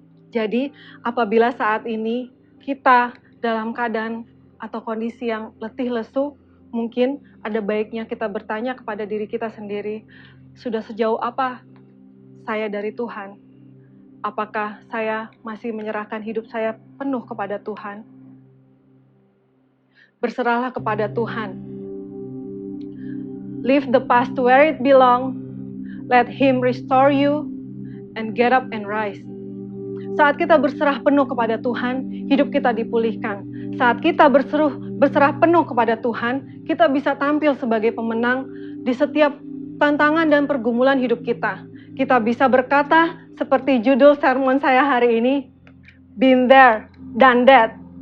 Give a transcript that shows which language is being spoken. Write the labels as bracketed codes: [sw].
[id] Jadi, apabila saat ini kita dalam keadaan atau kondisi yang letih lesu, mungkin ada baiknya kita bertanya kepada diri kita sendiri, sudah sejauh apa saya dari Tuhan? Apakah saya masih menyerahkan hidup saya penuh kepada Tuhan? Berserahlah kepada Tuhan. [en] Leave the past to where it belongs. Let Him restore you and get up and rise. [id] Saat kita berserah penuh kepada Tuhan, hidup kita dipulihkan. Saat kita berserah penuh kepada Tuhan, kita bisa tampil sebagai pemenang di setiap tantangan dan pergumulan hidup kita. Kita bisa berkata seperti judul sermon saya hari ini, [en] been there, done that.